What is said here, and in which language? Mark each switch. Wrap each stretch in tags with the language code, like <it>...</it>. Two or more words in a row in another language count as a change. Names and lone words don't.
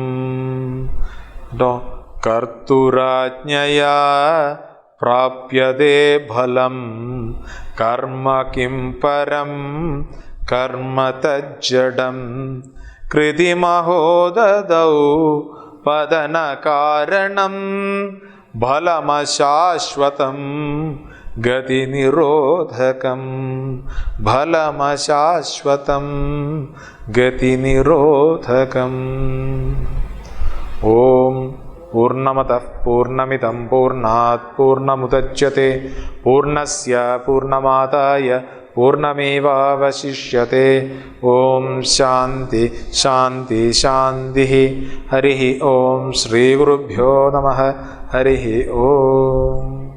<sa>കർത്തുരാജ്ഞയാ പ്രാപ്യതേ ഫലം കർമ്മ കിം പരം കർമ്മ തജ്ജഡം കൃതിമഹോദദൗ പതന കാരണം ഫലമശാശ്വതം ഗതിനിരോധകം ഫലമശാശ്വതം ഗതിനിരോധകം. ഓം പൂർണ്ണമതഃ പൂർണ്ണമിദം പൂർണ്ണാത് പൂർണ്ണമുദച്യത്തെ പൂർണ്ണസ്യ പൂർണ്ണമാദായ പൂർണ്ണമേവാവശിഷ്യത്തെ. ഓം ശാന്തി ശാന്തി ശാന്തി. ഹരി ഓം. ശ്രീ ഗുരുഭ്യോ നമഃ. ഹരി ഓം.</sa>